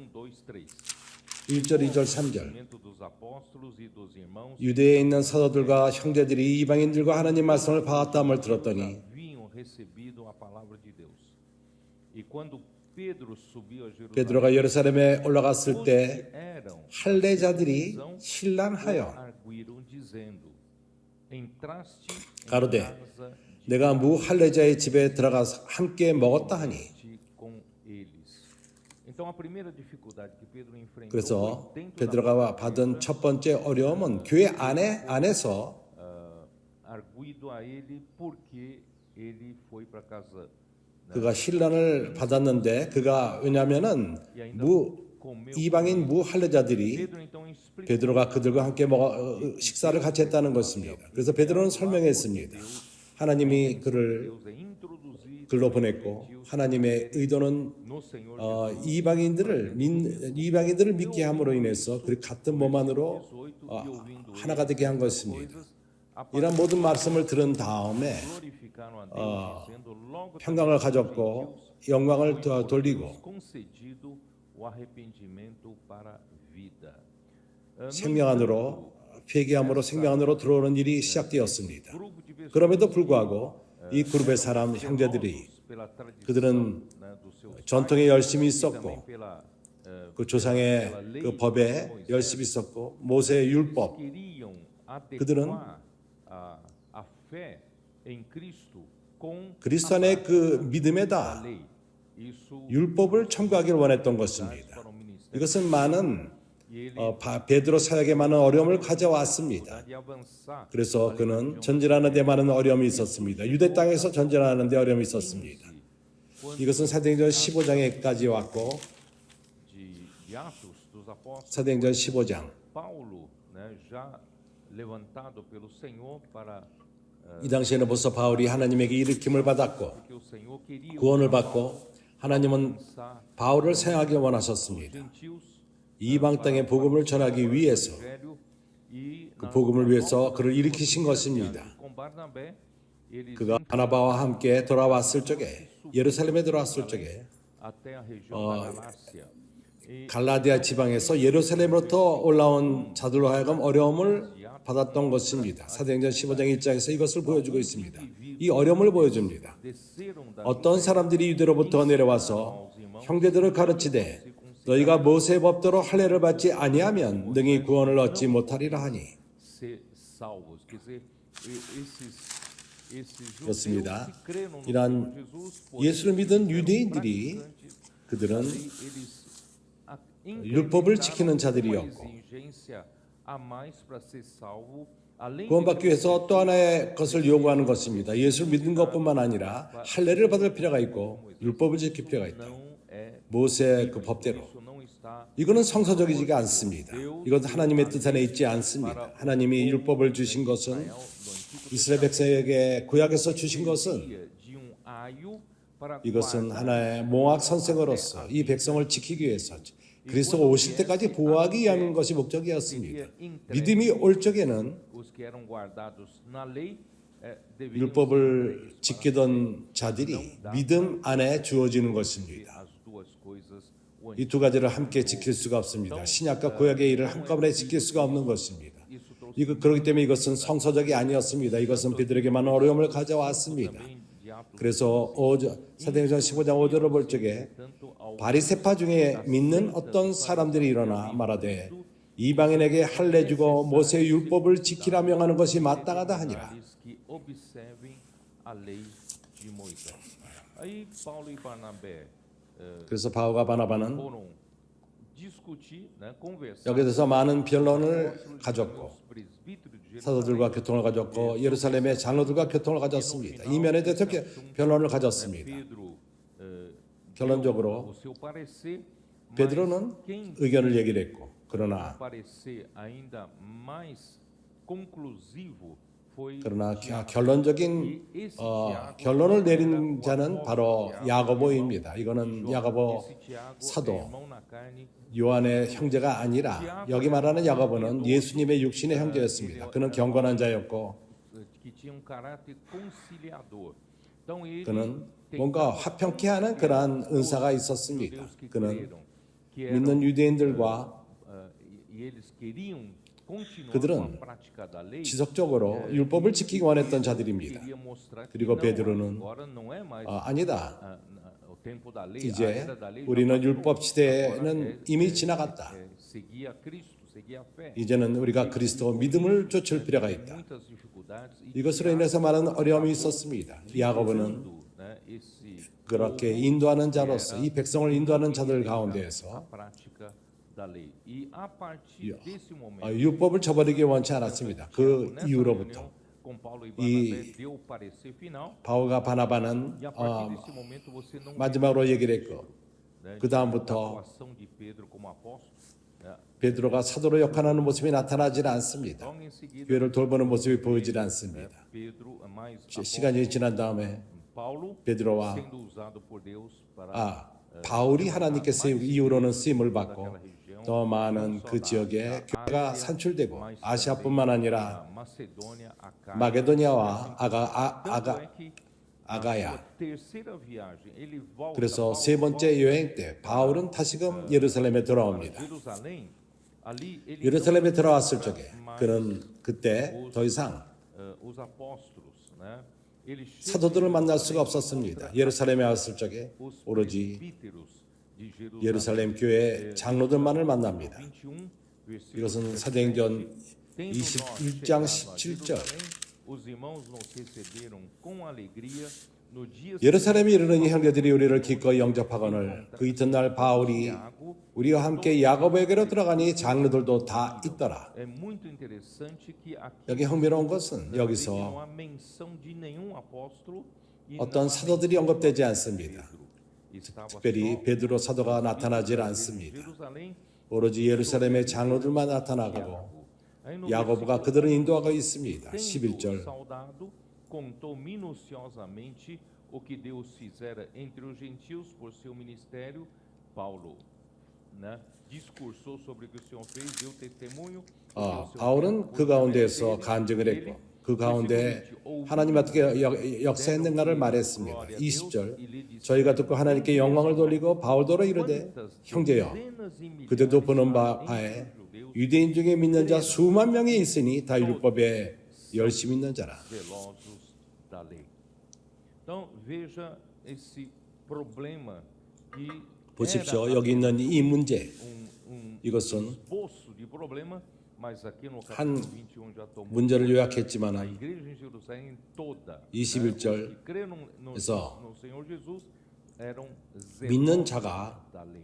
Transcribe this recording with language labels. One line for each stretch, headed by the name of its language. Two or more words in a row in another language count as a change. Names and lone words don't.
Korean: 1절, 2절, 3절, 유대에 있는 사도들과 형제들이 이방인들과 하나님 말씀을 봐왔다함을 들었더니 베드로가 예루살렘에 올라갔을 때 할례자들이 신랑하여 가로되 내가 무할례자의 집에 들어가서 함께 먹었다 하니. 그래서 베드로가 받은 첫 번째 어려움은 교회 안에서
Portuguese: ele foi para casa
Korean: 그가 신란을 받았는데 그가 왜냐하면은 이방인 무할례자들이
Portuguese: Pedro então explicou
Korean: 베드로가 그들과 함께 식사를 같이 했다는 것입니다. 그래서 베드로는 설명했습니다. 하나님이 그를
Portuguese: Deus é introduzir
Korean: 글로 보냈고 하나님의 의도는
Portuguese: no Senhor
Korean: 이방인들을 믿게 함으로 인해서 그 같은 몸 안으로
Portuguese: 18 e ouvindo
Korean: 하나가 되게 한 것입니다.
Portuguese: coisas
Korean: 이런 모든 말씀을 들은 다음에
Portuguese: glorificaram a Deus dizendo logo
Korean: 평강을 가졌고 영광을 돌리고
Portuguese: concedido o arrependimento para a vida.
Korean: 생명 안으로 회개함으로 생명 안으로 들어오는 일이 시작되었습니다. 그럼에도 불구하고 이 그룹의 사람 형제들이 그들은 전통에 열심히 있었고 그 조상의 그 법에 열심히 있었고 모세의 율법
Portuguese: queriam
Korean: 그들은
Portuguese: adequar a fé em Cristo com
Korean: 그리스도 안의 그 믿음에다
Portuguese: lei. Isso
Korean: 율법을 첨가하기를 원했던 것입니다.
Portuguese: para o ministério
Korean: 이것은 많은 베드로 사역에 많은 어려움을 가져왔습니다.
Portuguese: de avançar
Korean: 그래서 그는 전진하는 데 많은 어려움이 있었습니다. 유대 땅에서 전진하는 데 어려움이 있었습니다. 이것은 사도행전 15장에까지 왔고
Portuguese: de Atos dos Apóstolos.
Korean: 사도행전 15장
Portuguese: Paulo, né, já levantado pelo Senhor para
Korean: 이 당시에는 벌써 바울이 하나님에게 일으킴을 받았고
Portuguese: que o Senhor queria
Korean: 구원을 받고 하나님은
Portuguese: alcançar
Korean: 바울을 사용하길 원하셨습니다.
Portuguese: gentios
Korean: 이방 땅의 복음을 전하기 위해서
Portuguese: Evangelho e
Korean: 그 복음을 위해서 그를 일으키신 것입니다.
Portuguese: com Barnabé eles
Korean: 그가 바나바와 함께 돌아왔을 적에 예루살렘에 들어왔을 적에
Portuguese: até a região da Galácia. E
Korean: 갈라디아 지방에서 예루살렘으로부터 올라온 자들로 하여금 어려움을 받았던 것입니다. 사도행전 15장 1장에서 이것을 보여주고 있습니다. 이 어려움을 보여줍니다.
Portuguese: desceram da
Korean: 어떤 사람들이 유대로부터 내려와서 형제들을 가르치되 너희가 모세의 법대로 할례를 받지 아니하면 능히 구원을 얻지 못하리라 하니
Portuguese: ser salvos. Quer dizer, esses judeus
Korean: 그렇습니다.
Portuguese: que creram no
Korean: 이러한
Portuguese: Senhor Jesus,
Korean: 예수를 믿은 유대인들이 그들은
Portuguese: eles
Korean: 율법을 지키는 자들이었고
Portuguese: exigência a mais para ser salvo, além
Korean: 구원받기 위해서 또 하나의 것을 요구하는 것입니다. 예수를 믿는 것뿐만 아니라 할례를 받을 필요가 있고 율법을 지킬 필요가 있다.
Portuguese: não é
Korean: 모세의 그 법대로.
Portuguese: isso não está
Korean: 이거는 성서적이지가 않습니다. 이건 하나님의 뜻 안에 있지 않습니다. 하나님이 율법을 주신 것은 이스라엘 백성에게 구약에서 주신 것은
Portuguese: de aio para
Korean: 이것은 하나의 몽학 선생으로서 이 백성을 지키기 위해서 그리스도가 오실 때까지 보호하기 위한 것이 목적이었습니다. 믿음이 올 적에는
Portuguese: os que eram guardados na lei deveriam
Korean: 율법을 지키던 자들이 믿음 안에 주어지는 것입니다.
Portuguese: as duas coisas. O
Korean: 이 두 가지를 함께 지킬 수가 없습니다. 신약과 구약의 일을 한꺼번에 지킬 수가 없는 것입니다. 그렇기 때문에 이것은 성서적이 아니었습니다. 이것은 베드로에게 많은 어려움을 가져왔습니다. 그래서 사도행전 15장 5절을 볼 적에 바리새파 중에 믿는 어떤 사람들이 일어나 말하되 이방인에게 할례 주고 모세의 율법을 지키라 명하는 것이 마땅하다 하니라.
Portuguese: que observem a lei de Moisés. Aí Paulo e Barnabé
Korean: 그래서 바울과 바나바는
Portuguese: foram discutir, né, conversar
Korean: 여기에 대해서 많은 변론을 가졌고
Portuguese: com os presbíteros de
Korean: 사도들과 교통을 가졌고 예루살렘의 장로들과 교통을 가졌습니다. 이면에 대해서 변론을 가졌습니다.
Portuguese: Pedro
Korean: 결론적으로
Portuguese: o seu parecer, mas
Korean: 베드로는
Portuguese: quem
Korean: 의견을 얘기를 했고 그러나
Portuguese: parecer ainda mais conclusivo foi
Korean: 그러나 결론적인 결론을 내린 자는 바로 야고보입니다. 이거는 야고보
Portuguese: Tiago,
Korean: 사도
Portuguese: irmão na carne,
Korean: 요한의 형제가 아니라 여기 말하는 야고보는 예수님의 육신의 형제였습니다. 그는 경건한 자였고
Portuguese: que tinha caráter conciliador. Então ele
Korean: 그는 뭔가 화평케 하는 그러한 은사가 있었습니다. 그는 믿는 유대인들과
Portuguese: e eles queriam continuar
Korean: 그들은
Portuguese: com a prática da lei.
Korean: 지속적으로 율법을 지키기 원했던 자들입니다.
Portuguese: Queria mostrar que
Korean: 그리고
Portuguese: não,
Korean: 베드로는
Portuguese: agora não é mais
Korean: 아니다.
Portuguese: o tempo da lei, a
Korean: 이제
Portuguese: era da lei.
Korean: 우리는 율법 시대는 이미 지나갔다.
Portuguese: Seguia Cristo, seguia a fé.
Korean: 이제는 우리가 그리스도 믿음을 좇을 필요가 있다.
Portuguese: Muitas dificuldades e
Korean: 이것으로 인해서 많은 어려움이 있었습니다. 야고보는
Portuguese: né, esse
Korean: 그렇게 인도하는 자로서 이 백성을 인도하는 자들 가운데에서
Portuguese: prática da lei. E a partir desse momento
Korean: 율법을 저버리기 원치 않았습니다. 그 이후로부터
Portuguese: com Paulo e
Korean: 이
Portuguese: Barnabé deu o parecer final.
Korean: 바울과 바나바는
Portuguese: E a partir desse momento você não vê
Korean: 마지막으로 얘기를 했고
Portuguese: né,
Korean: 그
Portuguese: da
Korean: 다음부터
Portuguese: atuação de Pedro como apóstolo. Né?
Korean: 베드로가 사도로 역할하는 모습이 나타나질 않습니다.
Portuguese: Logo em seguida,
Korean: 교회를 돌보는 모습이 보이질 않습니다.
Portuguese: Pedro é mais
Korean: 시간이 지난 다음에
Portuguese: Paulo
Korean: 베드로와
Portuguese: sendo usado por Deus para
Korean: 바울이 하나님께서 이후로는 쓰임을 받고 더 많은 그 지역에 교회가 산출되고 아시아뿐만 아니라
Portuguese: Macedônia, Acaia.
Korean: 마게도니아와
Portuguese: Tanto é que
Korean: 아가야.
Portuguese: a terceira viagem ele volta
Korean: 그래서
Portuguese: Paulo
Korean: 세 번째 여행 때 바울은 다시금 예루살렘에 돌아옵니다.
Portuguese: Jerusalém. Ali ele
Korean: 예루살렘에 들어왔을 적에 그는 그때 더 이상
Portuguese: os apóstolos, né? Ele
Korean: 사도들을 만날 수가 없었습니다. 예루살렘에 왔을 적에
Portuguese: os
Korean: 오로지
Portuguese: presbíteros de Jerusalém.
Korean: 예루살렘 교회 장로들만을 만납니다.
Portuguese: 21 versículo
Korean: 이것은 사도행전 21장 17절.
Portuguese: Os irmãos nos receberam com alegria no dia
Korean: 예루살렘에 이르는 형제들이 우리를 기꺼이 영접하거늘 그 이튿날 바울이 우리와 함께 야고보에게로 들어가니 장로들도 다 있더라.
Portuguese: É muito interessante que aqui
Korean: 여기 흥미로운 것은
Portuguese: não
Korean: 여기서
Portuguese: há menção de nenhum apóstolo e
Korean: 어떤 사도들이 언급되지 않습니다.
Portuguese: estava
Korean: 특별히
Portuguese: só
Korean: 베드로 사도가 나타나질
Portuguese: em
Korean: 않습니다.
Portuguese: Jerusalém.
Korean: 오로지 예루살렘의 장로들만 나타나고
Portuguese: Aí no
Korean: 야고보가 그들을 인도하고 있습니다.
Portuguese: Tendo
Korean: 11절.
Portuguese: saudado, contou minuciosamente o que Deus fizera entre os gentios por seu ministério. Paulo, né, discursou sobre o que o Senhor fez, deu testemunho.
Korean: 바울은 그 가운데에서 간증을 했고 그 가운데 하나님 어떻게 역사했는가를 말했습니다. 20절. 저희가 듣고 하나님께 영광을 돌리고 바울더러 이르되 형제여 그대도 보는 바에 유대인 중에 믿는 자 수만 명이 있으니 다 율법에 열심히 있는 자라.
Portuguese: zelosos da lei. Então veja esse problema que
Korean: 보십시오.
Portuguese: era
Korean: 여기 있는 이 문제
Portuguese: um
Korean: 이것은
Portuguese: esboço de problema, mas aqui no
Korean: 한
Portuguese: capítulo 21 já tomou
Korean: 문제를
Portuguese: a
Korean: 요약했지만
Portuguese: igreja em Jerusalém toda,
Korean: 21절
Portuguese: os que creram no Senhor Jesus eram
Korean: 믿는
Portuguese: zelosos
Korean: 자가
Portuguese: da lei.